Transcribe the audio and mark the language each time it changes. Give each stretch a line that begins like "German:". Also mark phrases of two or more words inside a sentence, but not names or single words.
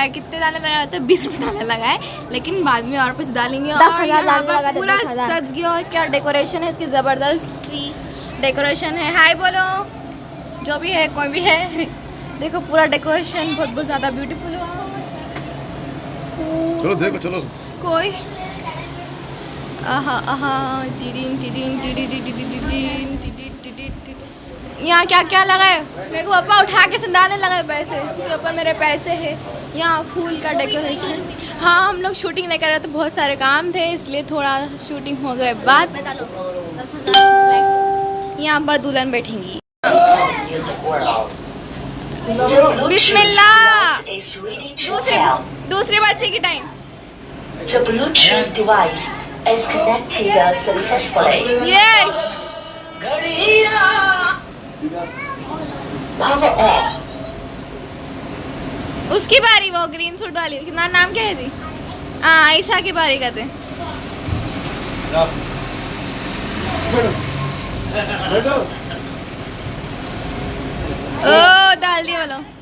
Hindi: कितने डालने लगा तो 20 रुपये डालने लगा है, लेकिन बाद में और पैसे डालेंगे। 10,000 डालने लगा। पूरा सज गया और क्या डेकोरेशन है इसकी, जबरदस्त सी डेकोरेशन है। हाय बोलो जो भी है कोई भी है। देखो पूरा डेकोरेशन बहुत बहुत ज्यादा ब्यूटीफुल हुआ। चलो देखो चलो कोई आहा आहा टिडिन टिडिन टिडिन टिडिन टिडिन टिडिन टिडिन। यहाँ क्या क्या लगा है मेरे को पापा उठा के सुनाने लगा पैसे। इसके ऊपर मेरे पैसे हैं। यहाँ फूल का डेकोरेशन। हाँ हम लोग शूटिंग नहीं कर रहे थे, बहुत सारे काम थे इसलिए थोड़ा शूटिंग हो गए बाद। यहाँ पर दुल्हन बैठेंगी। बिस्मिल्लाह। दूसरे बच्चे की टाइम।
English: The Bluetooth device is connected successfully.
Hindi: यस
English: Power off.
Hindi: उसकी बारी, वो ग्रीन सूट वाली कितना नाम क्या है जी? हाँ आयशा की बारी कहते। ओ डाल दिया बोलो।